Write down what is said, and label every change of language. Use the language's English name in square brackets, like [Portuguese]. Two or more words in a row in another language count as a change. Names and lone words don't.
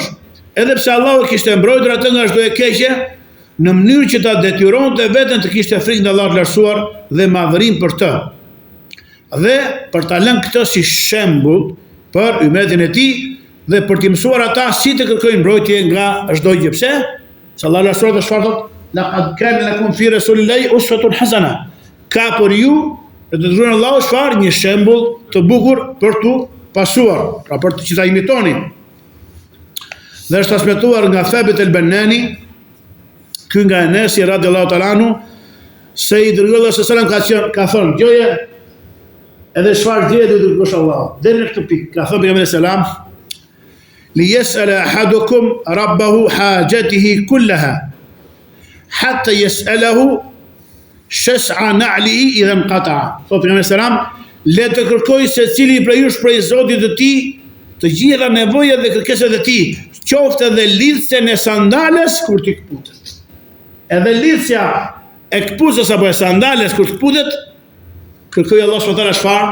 [Albanian] Edhe pse Allahu kishte mbrojtur atë nga çdo e keqe, në mënyrë që ta detyronte veten të kishte frikë ndaj Allahut të lartësuar dhe madhërim për të. Dhe për ta lënë këtë si shembull për ummetin e tij dhe për t'i mësuar ata si të kërkojnë mbrojtje nga çdo gjë. Pse? Se Allahu i lartësuar çfarë thot? [Arabic] Laqad kana lakum fi rasulillahi uswatun hasana. [Albanian] Ka për ju dhe të dërguar Allahu çfarë? Një shembull të bukur për t'u pasuar, pra për që ta imitoni. Dhe është transmetuar nga Thabit el-Banani, ky nga Enesi [Arabic] رضي الله تعالى عنه, [Albanian] se i dërguar sallallahu ka thënë, gjoje edhe çfarë gjë do të kërkosh Allahu. Deri në këtë pikë ka thënë pejgamberi selam, [Arabic] ليسأل أحدكم ربه حاجته كلها حتى يسأله شسع نعله إذا انقطع. [Albanian] Thotë pejgamberi selam, le të kërkoj secili prej jush prej Zotit të tij të gjitha nevojat dhe kërkesat e tij, qoftë edhe lidhjen e sandales kur ti kputet. Edhe lidhja e kputës apo e sandales kur kputet, kërkoj Allah [Arabic] سبحانه وتعالى [Albanian] çfarë?